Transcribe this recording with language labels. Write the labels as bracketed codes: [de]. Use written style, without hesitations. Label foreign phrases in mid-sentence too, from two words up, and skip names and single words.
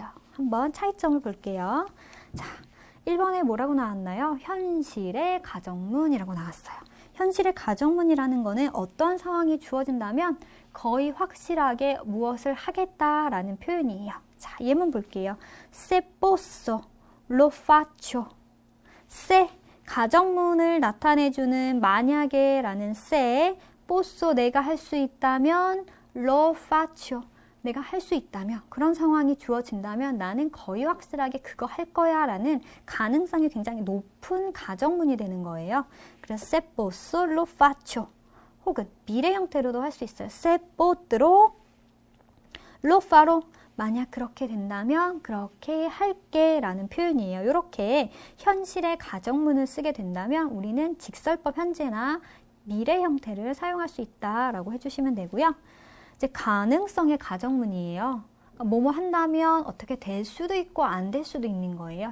[ko] 한번 차이점을 볼게요. 자, 1번에 뭐라고 나왔나요? 현실의 가정문이라고 나왔어요. 현실의 가정문이라는 거는 어떤 상황이 주어진다면 거의 확실하게 무엇을 하겠다라는 표현이에요. 자, 예문 볼게요. [it] Se posso, lo faccio. se, [ko] 가정문을 나타내주는 만약에 라는 [it] se, posso, [ko] 내가 할 수 있다면, [it] lo faccio, [ko] 내가 할 수 있다면, 그런 상황이 주어진다면 나는 거의 확실하게 그거 할 거야 라는 가능성이 굉장히 높은 가정문이 되는 거예요. [it] 그래서 se posso, lo faccio. [ko] 혹은 미래 형태로도 할 수 있어요. [it] se potrò, lo farò. [ko] 만약 그렇게 된다면 그렇게 할게 라는 표현이에요. 이렇게 현실의 가정문을 쓰게 된다면 우리는 직설법 현재나 미래 형태를 사용할 수 있다라고 해주시면 되고요. 이제 가능성의 가정문이에요. 뭐뭐 한다면 어떻게 될 수도 있고 안 될 수도 있는 거예요.